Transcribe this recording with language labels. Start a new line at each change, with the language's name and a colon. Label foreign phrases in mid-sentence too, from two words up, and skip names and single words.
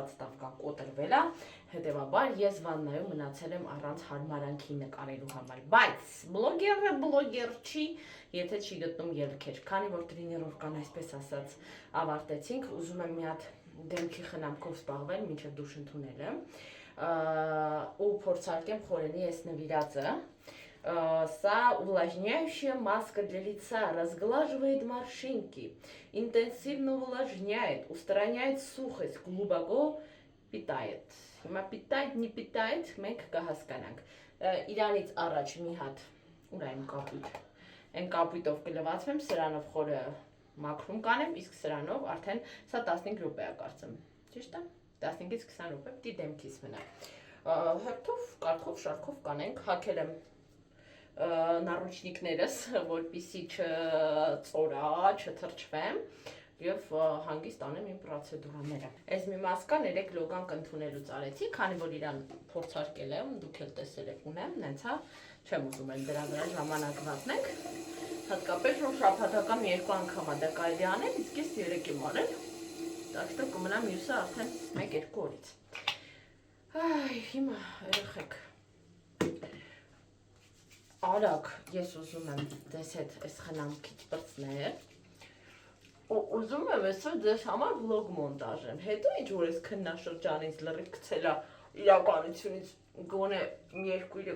Armenian: պատստավկա կոտրվել է, հետևաբար ես վաննայում մնացել եմ առանց հարմարանքի նկարելու համար։ Բայց բլոգերը բլոգեր չի, եթե չի գտնում ելքեր, քանի որ տրեներովկան այսպես ասած ավարտեցինք, уզում եմ մի հատ դեմքի խնամքով զբաղվել, մինչև դուշ ընդունել եմ, ու փորձարկեմ խորենի այս նվիրածը։
Russian: Са увлажняющая маска для лица, разглаживает морщинки, интенсивно увлажняет, устраняет сухость, глубоко питает. Հիմա питает, не питает,
Armenian: մենք կհասկանանք։ Իրանից առաջ մի հատ ուրա եմ կապույտ։ Այն կապույտով կլվացվեմ, սրանով խորը մաքրում կանեմ, իսկ սրանով արդեն սա 15 րոպե է կարծեմ։ Ճիշտ է։ 15-ից 20 րոպե պիտի դեմքիս մնա։ Հերթով, կարգով, շարքով կանենք, հագել եմ նարուչնիկներս, որպիսի չծորա, չթրջվեմ և հանգիստ անեմ իմ պրոցեդուրաները։ Այս մի մասկան 3 լոգանք ընդունելուց արեցի, քանի որ իրան փորձարկել եմ, դուք էլ տեսել եք ունեմ, նենց հա, չեմ ուզում են դրա վրա ժամանակ վատնենք, հատկապես որ շաբաթական 2 անգամ է դա կարելի անել, իսկ ես 3 եմ արել,
Russian: так что
Armenian: կմնա մյուսը արդեն 1-2 օրից։ Հիմա երեխեք արագ ես ուզում եմ դες հետ այս խնամքից բրցնել։ Ու ուզում եմ այսօր ձեզ համար վլոգ մոնտաժեմ։ Հետո ինչ որ այս քննաշրջանից լրիվ գցելա իրականությունից գոնե 2-3